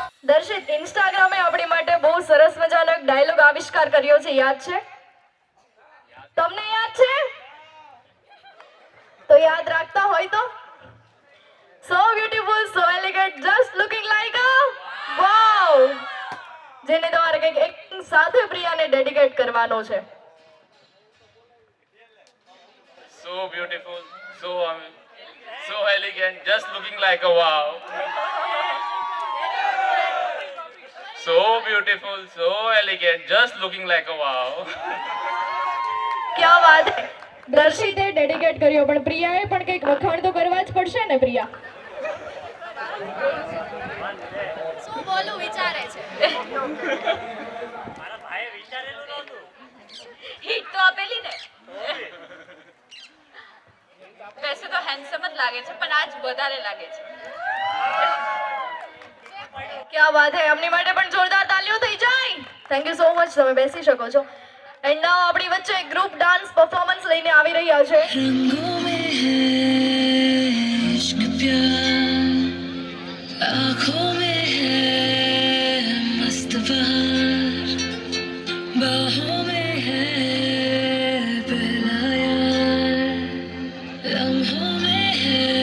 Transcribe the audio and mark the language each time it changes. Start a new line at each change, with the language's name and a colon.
Gujarati: દર્શિત, ઇન્સ્ટાગ્રામે આપણી માટે બહુ સરસ મજાનો એક ડાયલોગ આવિષ્કાર કર્યો છે, યાદ છે? તમને યાદ છે? તો યાદ રાખતા હોય તો
English: so beautiful, so elegant, just looking like a wow,
Gujarati: જેને તમારે કંઈક એક સાથે પ્રિયાને ડેડિકેટ કરવાનો છે.
English: So beautiful, so elegant, just looking like a wow. So beautiful, so elegant, just looking like a wow.
Hindi: ક્યા વાત હે.
Gujarati: દર્શિતે ડેડિકેટ કર્યો, પણ પ્રિયાએ પણ કંઈક વખાણ તો કરવા જ પડશે ને. પ્રિયા શું બોલું વિચારે છે? હિટ તો આપેલી ને.
Hindi: વૈસે તો
Gujarati: હેન્ડસમ જ લાગે છે, પણ આજ વધારે લાગે છે.
Hindi: ક્યા વાત હે.
Gujarati: એમની માટે પણ જોરદાર તાલીઓ થઈ જાય.
English: Thank you so much.
Gujarati: તમે બેસી શકો છો.
English: and now
Gujarati: આપણી વચ્ચે એક ગ્રુપ ડાન્સ પરફોર્મન્સ લઈને આવી રહ્યા છે.
Hindi: रंगों में है इश्क प्यार, आँखों में है मस्त बहार, बाहों में है पहला यार, लम्हों में है